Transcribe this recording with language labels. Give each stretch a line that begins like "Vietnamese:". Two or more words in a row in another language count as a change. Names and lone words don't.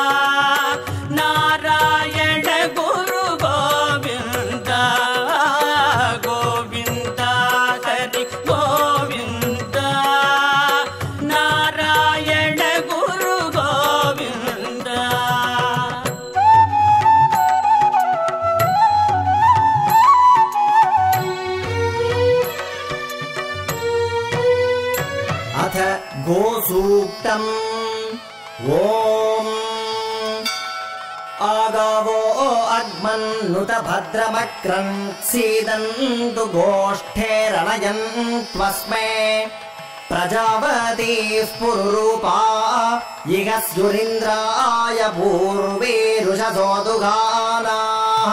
Tamil: நாராயண குரு கோவிந்தா கோவிந்தா ஹரி கோவிந்தா நாராயண குரு கோவிந்தா
Sanskrit: अथ गोसूक्तम् ॐ आगावो अग्मन्नुत भद्रमक्रन् सीदन्तु गोष्ठेरणयन्त्वस्मै प्रजापतिः पुरुरूपा इह स्युरिन्द्राय पूर्वीरुषसोदुगानाः